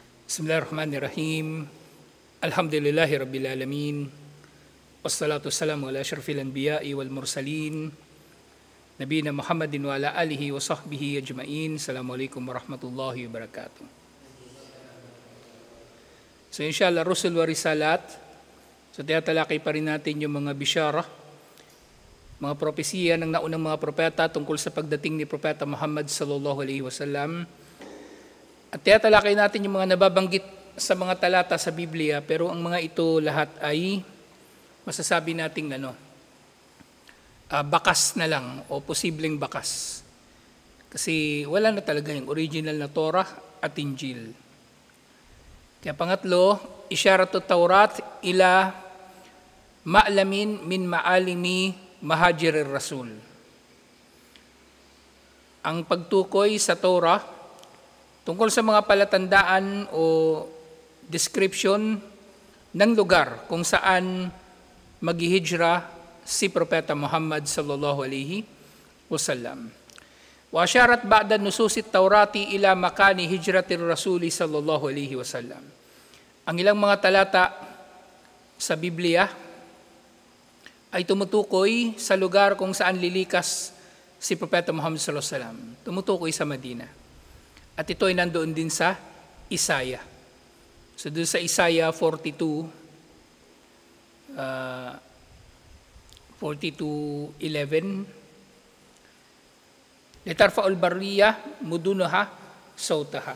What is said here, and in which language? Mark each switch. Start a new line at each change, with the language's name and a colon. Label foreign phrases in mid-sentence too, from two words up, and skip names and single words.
Arabic: بسم الله الرحمن الرحيم. الحمد لله رب العالمين. والصلاة والسلام على أشرف الأنبياء والمرسلين. نبينا محمد وعلى آله وصحبه أجمعين. السلام عليكم ورحمة الله وبركاته. So إن شاء الله، رسل ورسالات.
Filipino: So tinatalakay pa rin natin yung mga bisyara, mga propesiya ng naunang mga propeta tungkol sa pagdating ni Propeta Muhammad
Arabic: صلى الله عليه وسلم.
Filipino: At tinatalakay natin yung mga nababanggit sa mga talata sa Biblia, pero ang mga ito lahat ay masasabi nating bakas na lang o posibleng bakas. Kasi wala na talaga yung original na Torah at Injil. Kaya pangatlo,
Arabic: إشارة التوراة إلى معلم من معالم مهاجر الرسول.
Filipino: Ang pagtukoy sa Torah tungkol sa mga palatandaan o description ng lugar kung saan maghihijra si Propeta Muhammad
Arabic: صلى الله عليه وسلم. وأشارت بعض نصوص التوراة إلى مكان هجرة الرسول صلى الله عليه وسلم.
Filipino: Ang ilang mga talata sa Biblia ay tumutukoy sa lugar kung saan lilikas si Propeta Muhammad
Arabic: صلى الله عليه وسلم.
Filipino: Tumutukoy sa Madina. At ito ay nandoon din sa Isaiah. So doon sa Isaiah 42:11,
Arabic: لترفع البرية مدنها صوتها.